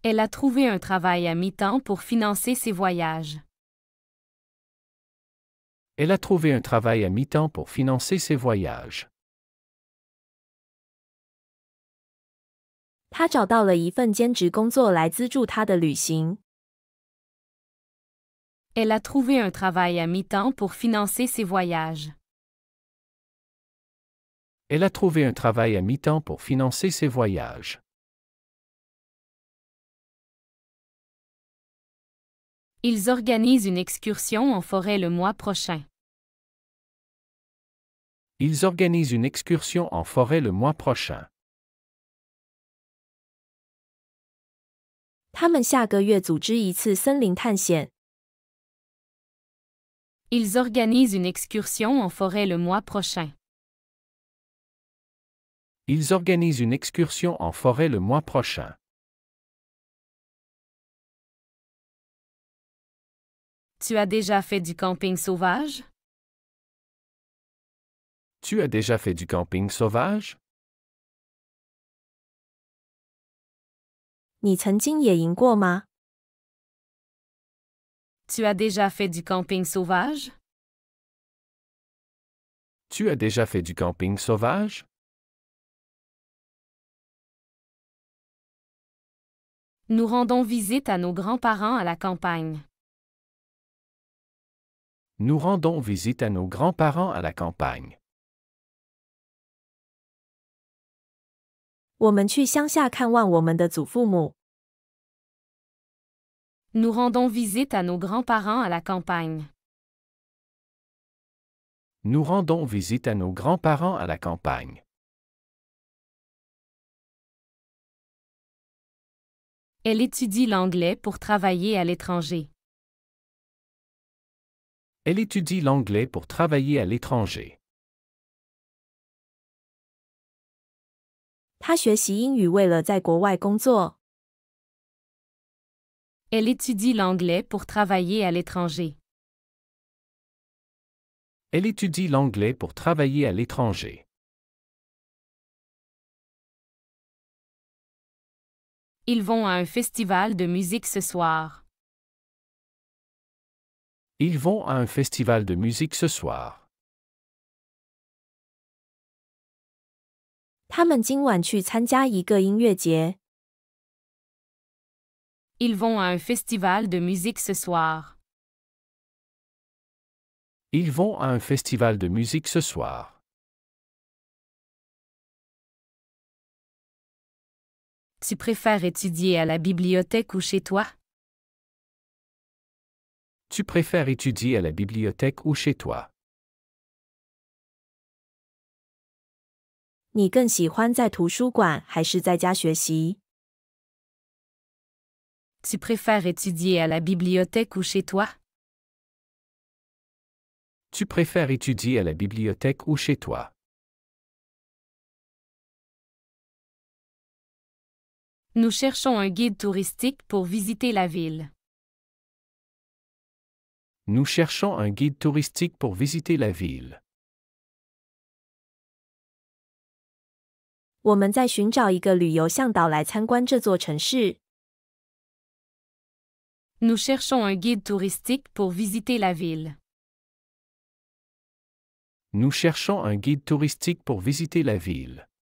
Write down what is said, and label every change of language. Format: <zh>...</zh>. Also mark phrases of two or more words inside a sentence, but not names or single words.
<fr>Elle a trouvé un travail à mi-temps pour financer ses voyages. Elle a trouvé un travail à mi-temps pour financer ses voyages.</fr> <zh>他找到了一份兼职工作来资助他的旅行。</zh> <fr>Elle a trouvé un travail à mi-temps pour financer ses voyages. Elle a trouvé un travail à mi-temps pour financer ses voyages. Ils organisent une excursion en forêt le mois prochain. Ils organisent une excursion en forêt le mois prochain.</fr> <zh>他们下个月组织一次森林探险。</zh> <fr>Ils organisent une excursion en forêt le mois prochain. Ils organisent une excursion en forêt le mois prochain. Tu as déjà fait du camping sauvage? Tu as déjà fait du camping sauvage?</fr> <zh>你曾经野营过吗？</zh> <fr>Tu as déjà fait du camping sauvage? Tu as déjà fait du camping sauvage? Nous rendons visite à nos grands-parents à la campagne. Nous rendons visite à nos grands-parents à la campagne.</fr> <zh>我们去乡下看望我们的祖父母。</zh> <fr>Nous rendons visite à nos grands-parents à la campagne. Nous rendons visite à nos grands-parents à la campagne. Elle étudie l'anglais pour travailler à l'étranger. Elle étudie l'anglais pour travailler à l'étranger.</fr> <zh>他学习英语为了在国外工作。</zh> <fr>Elle étudie l'anglais pour travailler à l'étranger. Elle étudie l'anglais pour travailler à l'étranger. Ils vont à un festival de musique ce soir. Ils vont à un festival de musique ce soir.</fr> <zh>他们今晚去参加一个音乐节。</zh> <fr>Ils vont à un festival de musique ce soir. Ils vont à un festival de musique ce soir. Tu préfères étudier à la bibliothèque ou chez toi? Tu préfères étudier à la bibliothèque ou chez toi?</fr> <zh>你更喜欢在图书馆还是在家学习？</zh> <fr>Tu préfères étudier à la bibliothèque ou chez toi? Tu préfères étudier à la bibliothèque ou chez toi? Nous cherchons un guide touristique pour visiter la ville. Nous cherchons un guide touristique pour visiter la ville.</fr> <zh>我们在寻找一个旅游向导来参观这座城市。</zh> <fr>Nous cherchons un guide touristique pour visiter la ville. Nous cherchons un guide touristique pour visiter la ville.</fr>